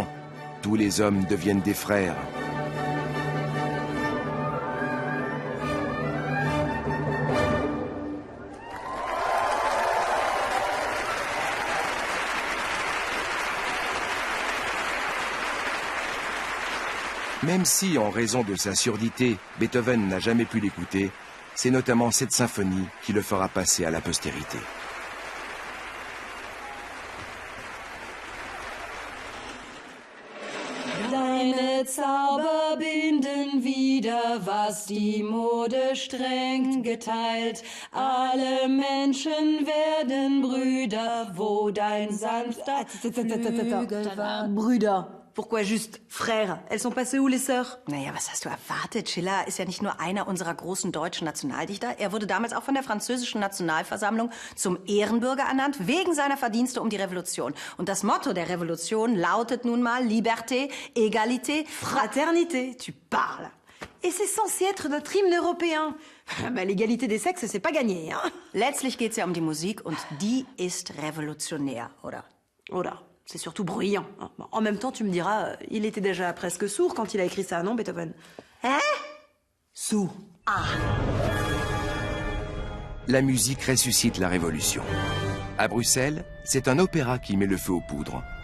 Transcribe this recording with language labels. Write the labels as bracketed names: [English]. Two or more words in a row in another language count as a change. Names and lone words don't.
[French] Tous les hommes deviennent des frères. Même si, en raison de sa surdité, Beethoven n'a jamais pu l'écouter, c'est notamment cette symphonie qui le fera passer à la postérité. [German] Deine Zauber binden wieder, was die Mode streng geteilt. Alle Menschen werden Brüder, wo dein sanfter Flügel war. Brüder. [French] Pourquoi juste frères? Elles sont passées où, les sœurs? [German] Naja, was hast du erwartet? Schiller ist ja nicht nur einer unserer großen deutschen Nationaldichter. Er wurde damals auch von der französischen Nationalversammlung zum Ehrenbürger ernannt, wegen seiner Verdienste um die Revolution. Und das Motto der Revolution lautet nun mal [French] Liberté, Égalité, [German] Fraternité, tu parles. Et c'est censé être notre hymne européen. Bah, l'égalité des sexes, c'est pas gagné, hein? Letztlich geht's ja um die Musik und die ist revolutionär, oder? Oder, [French] c'est surtout bruyant. En même temps, tu me diras, il était déjà presque sourd quand il a écrit ça, non, Beethoven? Hein? Sourd. Ah. La musique ressuscite la révolution. À Bruxelles, c'est un opéra qui met le feu aux poudres.